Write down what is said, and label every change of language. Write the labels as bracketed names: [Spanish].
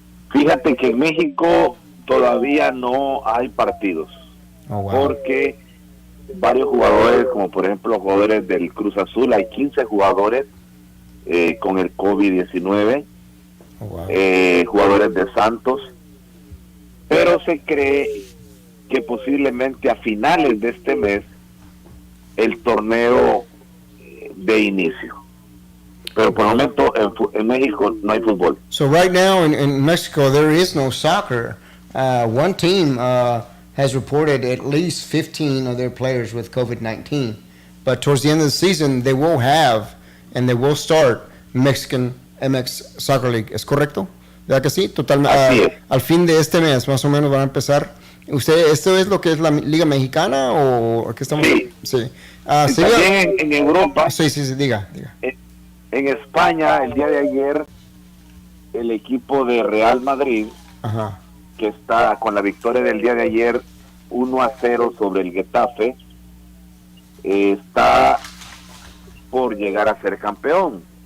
[Spanish] Fíjate que en México todavía no hay partidos, porque varios jugadores, como por ejemplo jugadores del Cruz Azul, hay 15 jugadores con el COVID-19, jugadores de Santos, pero se cree que posiblemente a finales de este mes el torneo de inicio. Pero por el momento en México no hay fútbol. [English] So right now in Mexico there is no soccer. One team has reported at least 15 of their players with COVID-19. But towards the end of the season they will have and they will start Mexican MX Soccer League. [Spanish] ¿Es correcto? ¿Verdad que sí? Totalmente. Al fin de este mes más o menos van a empezar. ¿Esto es lo que es la Liga Mexicana o qué estamos? Sí. También en Europa. Sí, diga. En España, el día de ayer, el equipo de Real Madrid, que está con la victoria del día de ayer 1-0 sobre el Getafe, está por llegar a ser campeón.